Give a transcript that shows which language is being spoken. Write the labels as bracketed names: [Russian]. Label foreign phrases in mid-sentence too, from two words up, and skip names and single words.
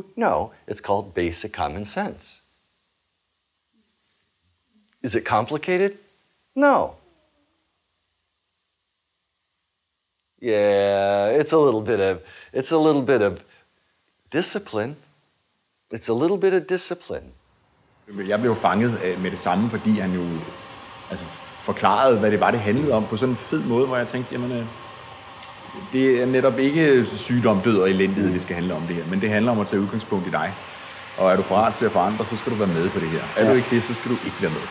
[English] No, it's called basic common sense. Is it complicated? No. Yeah, it's a little bit of discipline. It's a little bit of discipline. [Danish] Jeg blev fanget med det samme, fordi han jo forklarede, hvad det var, det handlede om på sådan en fed måde, hvor jeg tænkte, jamen, det er netop ikke sygdom, død og elendighed, det skal handle om det her, men det handler om at tage udgangspunkt i dig. Og er du parat til at forandre, så skal du være med på det her. Er du ikke det, så skal du ikke være med.